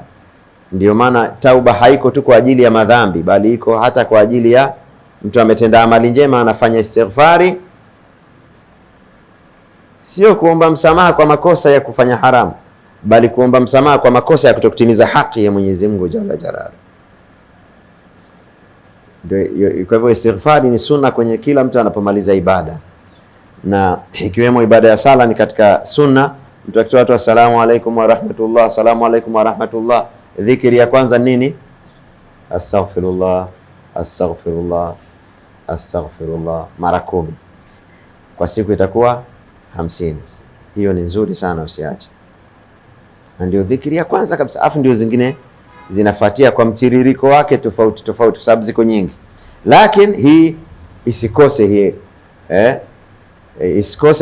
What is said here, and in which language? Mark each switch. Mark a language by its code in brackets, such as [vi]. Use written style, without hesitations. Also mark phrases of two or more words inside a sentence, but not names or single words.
[sw] Ndio maana tauba haiko tu kwa ajili ya madhambi, bali iko hata kwa ajili ya mtu ametenda amali njema, anafanya istighfari, sio kuomba msamaha kwa makosa ya kufanya haramu, bali kuomba msamaha kwa makosa ya kutokutimiza haki ya Mwenyezi Mungu [ar] جل جلاله. [sw] Kwa hivyo istighfari ni sunna kwenye kila mtu anapomaliza ibada, na ikiwemo ibada ya sala ni katika sunna. Mtu akitoa tu [ar] السلام عليكم ورحمة الله، السلام عليكم ورحمة الله, [sw] dhikri ya kwanza nini? [ar] أستغفر الله، أستغفر الله، أستغفر الله [sw] mara 10 kwa siku, itakuwa 50. Hiyo ni nzuri sana, usiache. Na ndio dhikri ya kwanza kabisa, afu ndio zingine zinafuatia kwa mtiririko wake tofauti tofauti, sababu ziko nyingi, lakini hii isikose hii isikose.